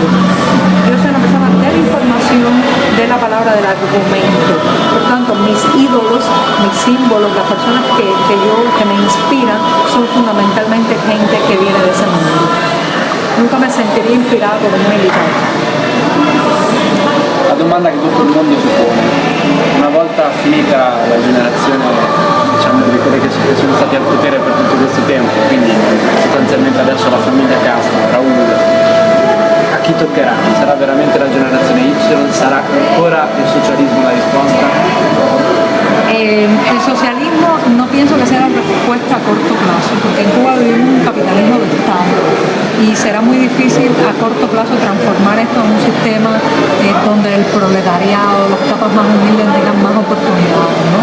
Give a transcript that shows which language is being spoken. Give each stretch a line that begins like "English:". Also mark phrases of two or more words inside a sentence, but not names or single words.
Spanish: Yo soy una persona de la información, de la palabra, del argumento. Por tanto, mis ídolos, mis símbolos, las personas que me inspiran son fundamentalmente gente que viene de ese mundo. Nunca me sentiría inspirada por un militar.
Italian: La domanda che tutto il mondo si pone, una volta finita la generazione, diciamo, di quelle che sono stati al potere per tutto questo tempo, quindi sostanzialmente adesso la famiglia Castro, Raul, a chi toccherà? Sarà veramente la generazione Y? Sarà ancora il socialismo la risposta?
Spanish: El socialismo no pienso que sea la respuesta a corto plazo, porque en Cuba vivimos un capitalismo de Estado. y será muy difícil a corto plazo transformar esto en un sistema donde el proletariado, los capas más humildes tengan más oportunidades, ¿no?